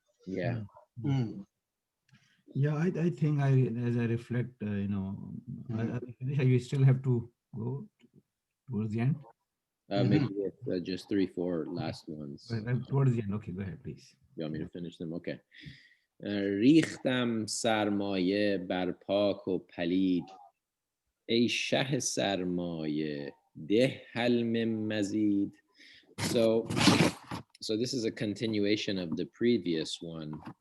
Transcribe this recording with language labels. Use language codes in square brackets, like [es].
[en] Yeah. Mm. Yeah, I think as I reflect, Mm. you still have to go towards the end. Maybe Mhm. with just three, four last ones. Towards the end. Okay, go ahead, please. You want me to finish them? Okay. [fa] ریختم سرمایه بر پاک و پلید، ای شه سرمایه ده هل من مزید. [en] So, so this is a continuation of the previous one.